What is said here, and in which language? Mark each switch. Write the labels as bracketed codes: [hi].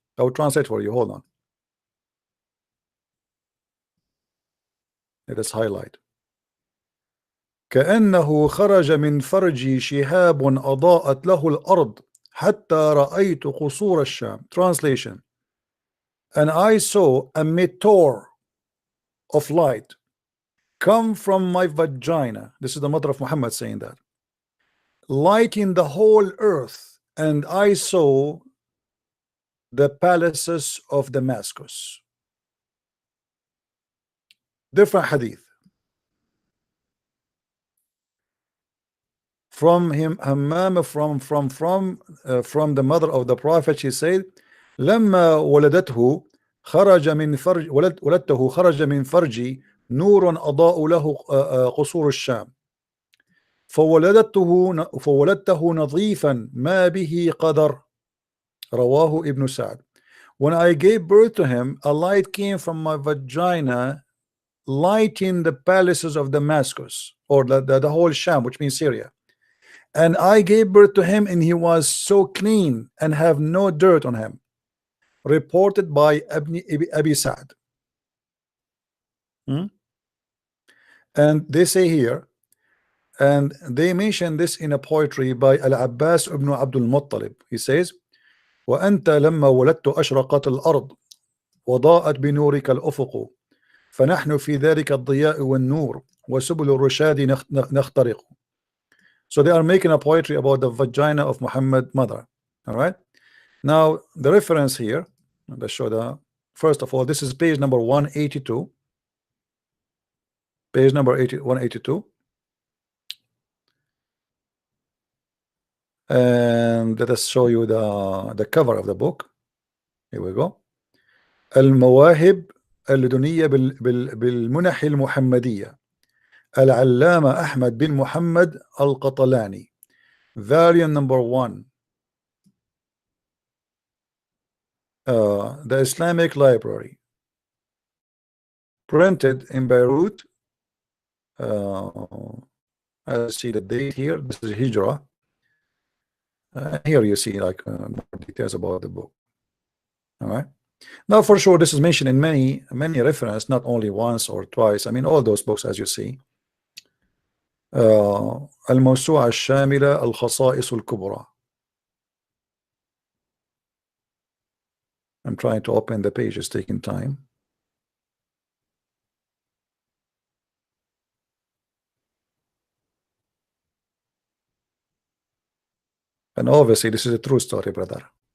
[en] I'll translate for you. Hold on. Let us highlight. [ar] كأنه خرج من فرجي شهاب أضاءت له الأرض حتى رأيت قصور الشام. [en] Translation. And I saw a meteor of light come from my vagina. This is the mother of Muhammad saying that. Lighting the whole earth, and I saw the palaces of Damascus. Different hadith. From him, Hammam, from the mother of the Prophet, she said, [ar] لما ولدته خرج من فرج ولدته خرج من فرجي نور أضاء له قصور الشام فولدته نظيفا ما به قدر. رواه ابن سعد. [en] When I gave birth to him, a light came from my vagina, lighting the palaces of Damascus, or the whole Sham, which means Syria. And I gave birth to him, and he was so clean and have no dirt on him. Reported by Abi Sa'd. And they say here, and they mention this in a poetry by Al-Abbas ibn Abdul Muttalib. He says, [ar] وأنت لما ولدت أشرقت الأرض وضاءت بنورك الأفق فنحن في ذلك الضياء والنور وسبل الرشاد نخترق. [en] So they are making a poetry about the vagina of Muhammad mother. All right. Now the reference here, let's show the first of all, this is page number 182. Page number 182. And let us show you the cover of the book. Here we go. [ar] المواهب اللدنية بالمنح المحمدية العلامة أحمد بن محمد القطلاني. [en] Volume number 1. The Islamic Library. Printed in Beirut. I see the date here. This is Hijrah. Here you see like more details about the book. All right. Now, for sure, this is mentioned in many references, not only once or twice. I mean, all those books, as you see. [ar] الموسوعة الشاملة الخصائص الكبرى. [en] I'm trying to open the page, it's taking time. And obviously, this is a true story, brother.